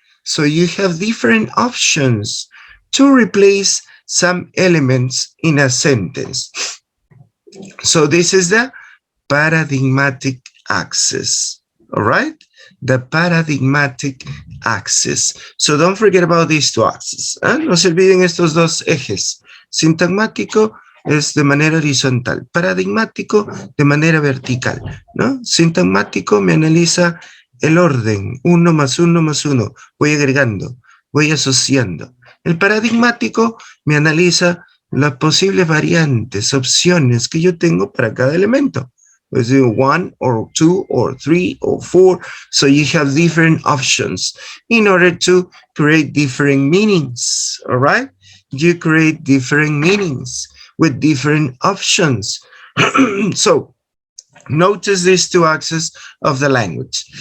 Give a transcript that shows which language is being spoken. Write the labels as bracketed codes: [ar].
[en] So you have different options to replace some elements in a sentence. So this is the paradigmatic axis. All right? The paradigmatic axis. So don't forget about these two axes. [es] No se olviden estos dos ejes. Sintagmático es de manera horizontal. Paradigmático de manera vertical, ¿no? Sintagmático me analiza el orden. 1 más 1 más 1. Voy agregando, voy asociando. El paradigmático me analiza las posibles variantes, opciones que yo tengo para cada elemento. [en] Pues 1 or 2 or 3 or 4. So you have different options in order to create different meanings. All right? You create different meanings with different options. So notice these two axes of the language.